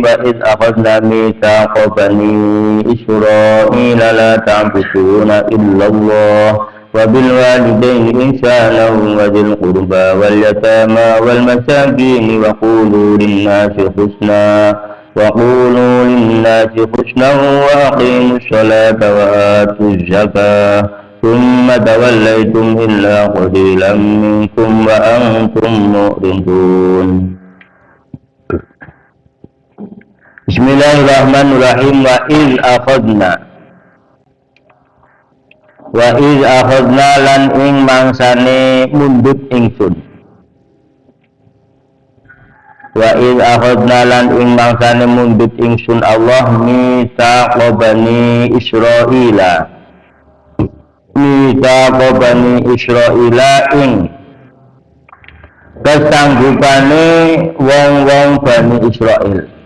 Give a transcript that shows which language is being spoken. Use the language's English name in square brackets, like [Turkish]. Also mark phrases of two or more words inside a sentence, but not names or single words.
[Arabic] وإذ أخذنا ميثاق بني إسرائيل لا تعبدون إلا الله وبالوالدين إحسانا وذي القربى واليتامى والمساكين وقولوا للناس حسنا وأقيموا الصلاة وآتوا الزكاة ثم توليتم إلا قليلا منكم وأنتم معرضون. Bismillahirrahmanirrahim. وإذ أخذنا [Javanese] lan ing mangsane mundut ingsun. [Arabic] وإذ أخذنا [Javanese] lan ing mangsane mundut ingsun Allah [Arabic] ميثاق بني إسرائيل. ميثاق بني إسرائيل [Javanese] ing kesanggupane wong-wong Bani Israil.